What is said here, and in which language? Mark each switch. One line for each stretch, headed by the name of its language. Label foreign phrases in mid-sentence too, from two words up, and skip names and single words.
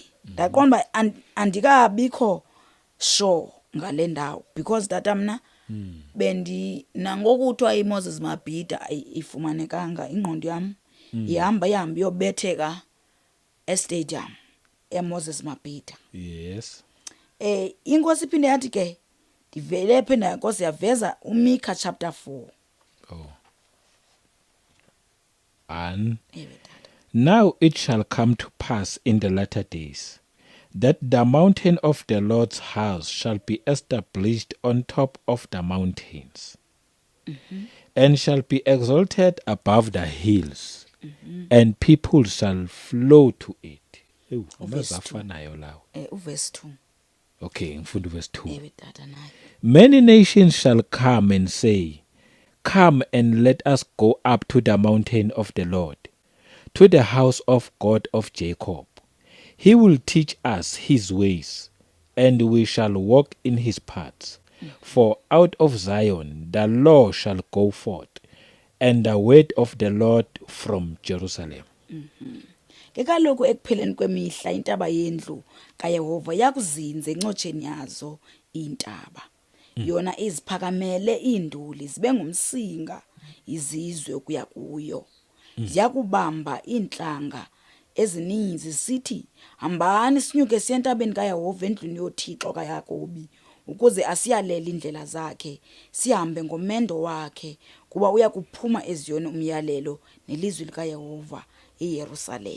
Xhosa: Ndaqonda uba andikabikho sure ngale ndawo because tata mna nangoku kuthiwa iMoses Mabhida ifumanekanga, ingqondo yam ihamba iyobetheka estadium eMoses Mabhida.
English: Yes.
Xhosa: Inkosi iphinde yathi ke ndivele phinda Nkosi yaveza uMikha chapter 4.
English: Oh. And
Xhosa: Ewe tata.
English: now it shall come to pass in the latter days that the mountain of the Lord's house shall be established on top of the mountains, and shall be exalted above the hills, and people shall flow to it.
Xhosa: Ewu, Uverse amazafanayo lawo. Uverse 2.
Zulu: Okay, ngifunda verse 2.
Xhosa: Ewe tata naye.
English: Many nations shall come and say, Come and let us go up to the mountain of the Lord, to the house of God of Jacob. He will teach us his ways, and we shall walk in his paths. For out of Zion the law shall go forth, and the word of the Lord from Jerusalem.
Xhosa: Ke kaloku ekupheleni kwemihla intaba yendlu kaYehova yakuzinza encotsheni yazo iintaba. Yona iziphakamele iinduli zibe ngumsinga izizwe ukuya kuyo. Ziyakubamba iintlanga ezininzi sithi, hambani sinyuke siye entabeni kaYehova, endlwini yoThixo kaYakobi, ukuze asiyalele indlela zakhe, sihambe ngomendo wakhe, kuba uya kuphuma eZiyoni umyalelo nelizwi likaYehova eYerusalem.